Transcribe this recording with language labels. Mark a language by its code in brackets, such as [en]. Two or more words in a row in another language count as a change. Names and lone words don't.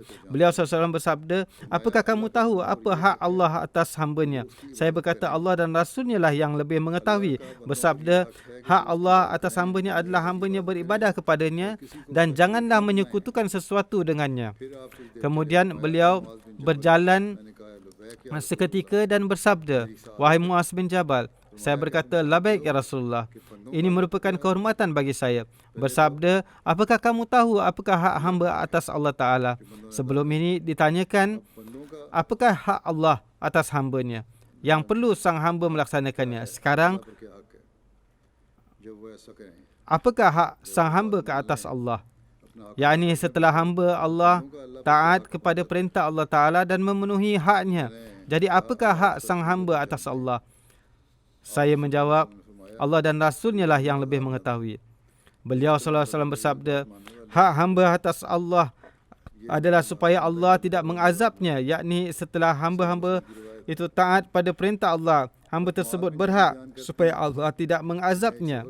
[id] Beliau SAW bersabda, "Apakah kamu tahu apa hak Allah atas hamba-Nya?" Saya berkata, "Allah dan Rasul-Nya lah yang lebih mengetahui." Bersabda, "Hak Allah atas hamba-Nya adalah hamba-Nya beribadah kepadanya dan janganlah menyekutukan sesuatu dengannya." Kemudian beliau berjalan [hi] मैंने कहा लबैक [id] seketika dan bersabda, "Wahai Muaz bin Jabal," saya berkata, [ar] "لبيك يا رسول الله, [id] ini merupakan kehormatan bagi saya." Bersabda, "Apakah kamu tahu apakah hak hamba atas Allah Ta'ala?" Sebelum ini ditanyakan, [hi] बंदों का [id] apakah hak Allah atas hamba-Nya yang perlu sang hamba melaksanakannya. Sekarang, [hi] पर क्या हक है जब वो ऐसा करें [id] apakah hak sang hamba ke atas Allah? [hi] अपना हक [id] Yakni setelah hamba Allah taat kepada perintah Allah Ta'ala dan memenuhi haknya. Jadi apakah hak sang hamba atas Allah? Saya menjawab, Allah dan Rasul-Nya lah yang lebih mengetahui. Beliau SAW bersabda, hak hamba atas Allah adalah supaya Allah tidak mengazabnya, yakni setelah hamba-hamba itu taat pada perintah Allah, hamba tersebut berhak supaya Allah tidak mengazabnya.